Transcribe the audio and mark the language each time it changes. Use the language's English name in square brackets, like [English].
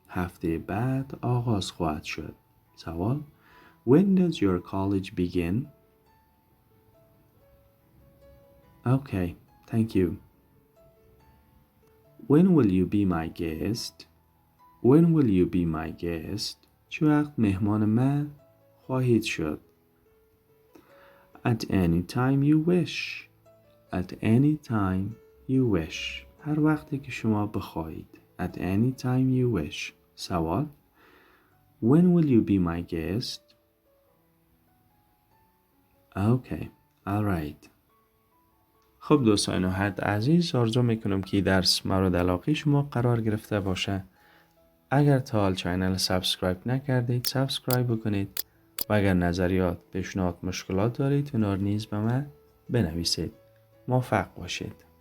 [Persian] هفته بعد آغاز خواهد شد. سوال [English] When does your college begin? Okay, thank you. When will you be my guest? When will you be my guest? [Persian] چه وقت مهمان من خواهید شد؟ [English] At any time you wish. At any time you wish. [Persian] هر وقتی که شما بخواهید. [English] At any time you wish. [Persian] سوال [English] When will you be my guest? Okay, alright. [Persian] خب دوستان حد عزیز آرزو میکنم که درس مورد علاقه شما قرار گرفته باشه. اگر تا حال چینل سابسکرایب نکردید سابسکرایب بکنید و اگر نظریات، پیشنهاد، مشکلات دارید اونها نیز به من بنویسید. موفق باشید.